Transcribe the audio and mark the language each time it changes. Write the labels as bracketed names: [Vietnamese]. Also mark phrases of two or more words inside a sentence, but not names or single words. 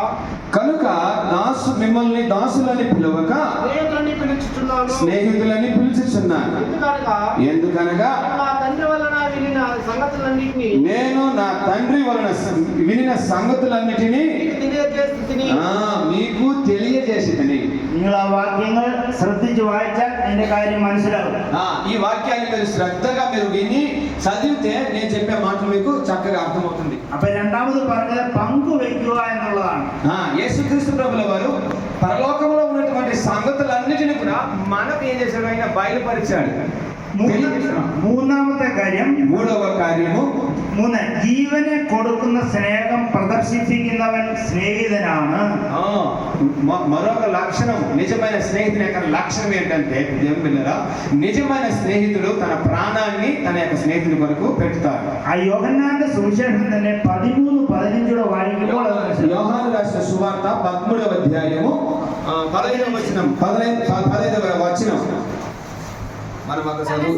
[Telugu] మిమ్మల్ని దాసులని పిలవక స్నేహితులని పిలుచుచున్నాను. స్నేహితులని పిలుచుచున్నాను. ఎందుకనగా నా తండ్రి వలన వినిన సంగతులన్నిటినీ నేను నా తండ్రి వలన వినిన సంగతులన్నిటినీ మీకు తెలియజేసేదని. [Malayalam] നിങ്ങൾ ആ വാക്യങ്ങൾ ശ്രദ്ധിച്ച് വായിച്ചാൽ അതിന്റെ കാര്യം മനസ്സിലാവും. [Telugu] ఈ వాక్యాన్ని మీరు శ్రద్ధగా మీరు విని చదివితే నేను చెప్పే మాటలు మీకు చక్కగా అర్థమవుతుంది. [Malayalam] അപ്പൊ രണ്ടാമത് പറഞ്ഞത് പങ്കുവെക്കുക എന്നുള്ളതാണ്. [Telugu] యేసుక్రీస్తు ప్రభుల వారు పరలోకంలో ఉన్నటువంటి సంగతులన్నిటిని కూడా మనకు ఏం చేశాడు? ఆయన బయలుపరిచాడు. [Malayalam] മൂന്നാമത്തെ കാര്യം, [Telugu] మూడవ కార్యము, 3, [Malayalam] ജീവനെ കൊടുക്കുന്ന സ്നേഹം പ്രദർശിപ്പിക്കുന്നവൻ സ്നേഹിതനാണ്. [Telugu] మరొక లక్షణం, నిజమైన స్నేహితుని యొక్క లక్షణం ఏంటంటే, దేవునిలా నిజమైన స్నేహితుడు తన ప్రాణాన్ని తన యొక్క స్నేహితుని కొరకు పెడతాడు. [Malayalam] ആ യോഹന്നാന്റെ സുവിശേഷം തന്നെ 13-15 వాక్యంలో [Telugu] యోహాను రాసిన సువార్త 13వ అధ్యాయము 15వ వచనం 15వ వచనం మనం ఒక చదువు.